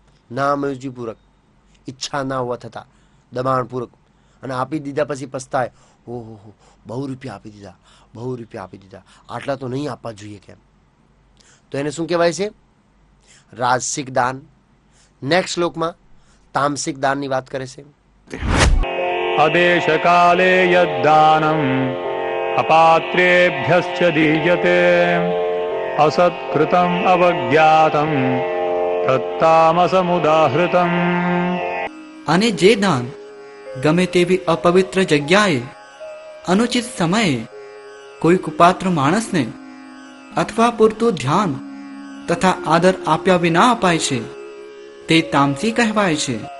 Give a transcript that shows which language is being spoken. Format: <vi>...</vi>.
<gu>નામરજીપૂર્વક, ઈચ્છા ના હોવા થતાં દબાણપૂર્વક, અને આપી દીધા પછી પસ્તાય, ઓહો બહુ રૂપિયા આપી દીધા, બહુ રૂપિયા આપી દીધા, આટલા તો નહીં આપવા જોઈએ કેમ. તો એને શું કહેવાય છે? રાજસિક દાન. નેક્સ્ટ શ્લોકમાં તામસિક દાનની વાત કરે છે.</gu> <sa>अदेशकाले यद्दानम् अपात्रेभ्यश्च दीयते असत्कृतम् अवज्ञातम् तत्तामसमुदाहृतम्.</sa> <gu>અને જે દાન ગમે તેવી અપવિત્ર જગ્યાએ અનુચિત સમયે કોઈ કુપાત્ર માણસને અથવા પૂરતું ધ્યાન તથા આદર આપ્યા વિના અપાય છે તે તામસી કહેવાય છે.</gu>